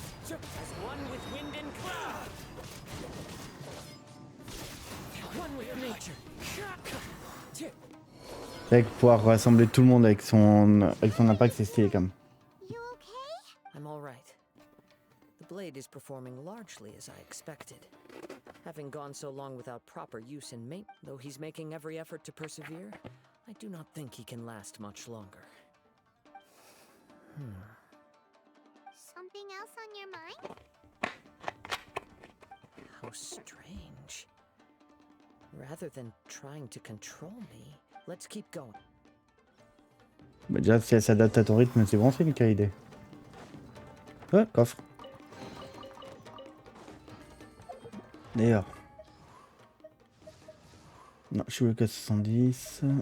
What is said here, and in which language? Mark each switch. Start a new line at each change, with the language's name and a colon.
English: As one with wind and cloud. One with nature.
French: C'est vrai que pouvoir rassembler tout le monde avec son impact, c'est stylé quand même.
English: You okay? I'm all right. The blade is performing largely as I expected. Having gone so long without proper use and maintenance, though he's making every effort to persevere, I do not think he can last much longer. Something else on your mind? How strange. Rather than trying to control me, let's keep going.
French: Bah déjà, si elle s'adapte à ton rythme, c'est bon signe, Kaede. Ouais, coffre. D'ailleurs. Non, je suis bloqué à 70.